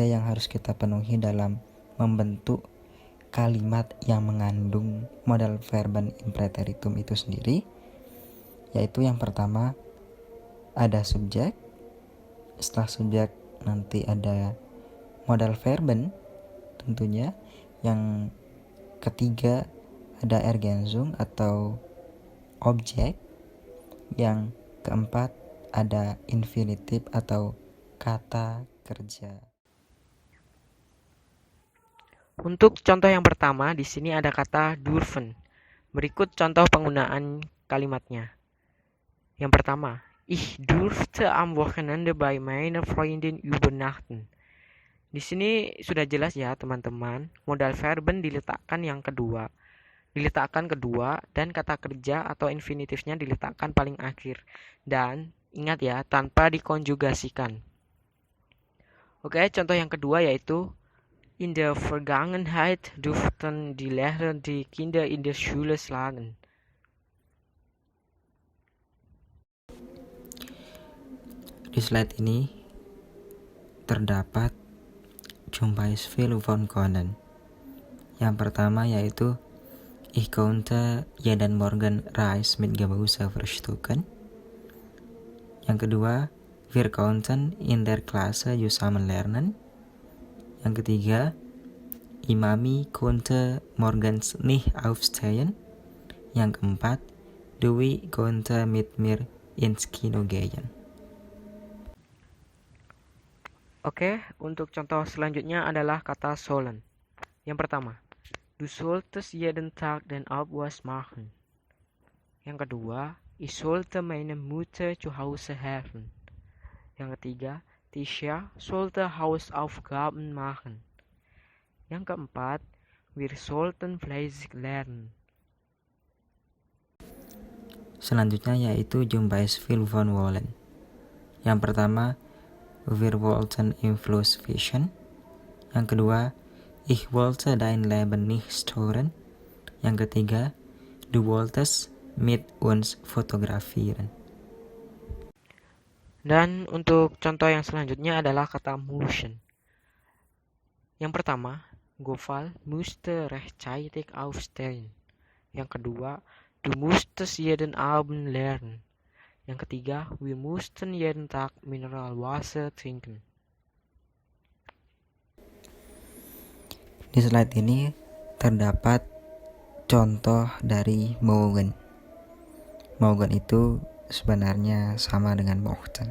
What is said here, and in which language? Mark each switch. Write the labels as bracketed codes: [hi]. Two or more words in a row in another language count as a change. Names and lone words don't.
[id] yang harus kita penuhi dalam membentuk kalimat yang mengandung [de] modal verben impreteritum [id] itu sendiri, yaitu yang pertama ada subjek, setelah subjek nanti ada modal verben tentunya, yang ketiga ada ergänzung atau objek, yang keempat ada infinitif atau kata kerja. Untuk contoh yang pertama, di sini ada kata dürfen. Berikut contoh penggunaan kalimatnya. Yang pertama, [de] ich durfte am Wochenende bei meiner Freundin übernachten. [id] Di sini sudah jelas ya teman-teman, [de] modal verben [id] diletakkan kedua dan kata kerja atau infinitifnya diletakkan paling akhir. Dan ingat ya, tanpa dikonjugasikan. Oke, contoh yang kedua yaitu [de] in der Vergangenheit durften die Lehrer die Kinder in der Schule schlagen. [id] Di slide ini terdapat [de] zum Beispiel von können. [id] Yang pertama yaitu [de] ich konnte jeden Morgen Reis mit Gemüse frühstücken. [id] Yang kedua, [de] wir konnten in der Klasse zusammen lernen. [id] Yang ketiga, [de] Imami konnte morgens nicht aufstehen. [id] Yang keempat, [de] Dwi konnte mit mir ins Kino gehen. [id] Oke, untuk contoh selanjutnya adalah kata sollen. Yang pertama, [de] du solltest jeden Tag den Abwasch machen. [id] Yang kedua, [de] ich sollte meine Mutter zu Hause helfen. [id] Yang ketiga, [de] Tisha sollte Hausaufgaben machen. [id] Yang keempat, [de] wir sollten fleißig lernen. [id] selanjutnya yaitu [de] zum Beispiel von wollen. [id] Yang pertama, [de] wir wollten im Fluss fischen. [id] Yang kedua, [de] ich wollte dein Leben nicht stören. [id] Yang ketiga, [de] du wolltest mit uns fotografieren. [id] Dan untuk contoh yang selanjutnya adalah kata müssen. Yang pertama, [de] Gofal musste rechtzeitig aufstehen. [id] Yang kedua, [de] du musstest jeden Abend lernen. [id] Yang ketiga, [de] wir mussten jeden Tag Mineralwasser trinken. [id] Di slide ini terdapat contoh dari mogen. Mogen itu sebenarnya sama dengan mochten.